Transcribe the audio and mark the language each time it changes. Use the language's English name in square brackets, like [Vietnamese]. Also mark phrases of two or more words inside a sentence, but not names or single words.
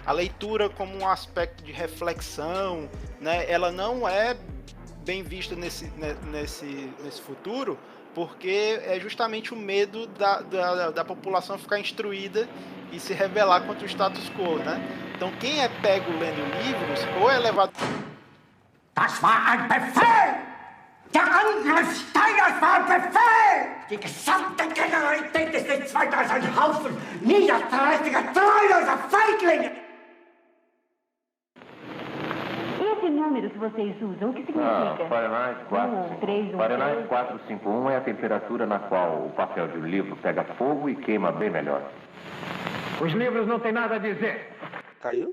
[Portuguese] a leitura como um aspecto de reflexão, né, ela não é bem vista nesse futuro, porque é justamente o medo da população ficar instruída e se rebelar contra o status quo, né? Então quem é pego lendo livros ou é levado... [German] Das war ein Befehl! Der Angriff Steiners war ein Befehl! Die gesamte Generalität ist nichts weiter als ein Haufen niederträchtiger, treuloser Feiglinge! [Portuguese] Esse número que vocês usam, o que significa? Fahrenheit 451. Fahrenheit 451 é a temperatura na qual o papel de um livro pega fogo e queima bem melhor. Os livros não têm nada a dizer. Caiu?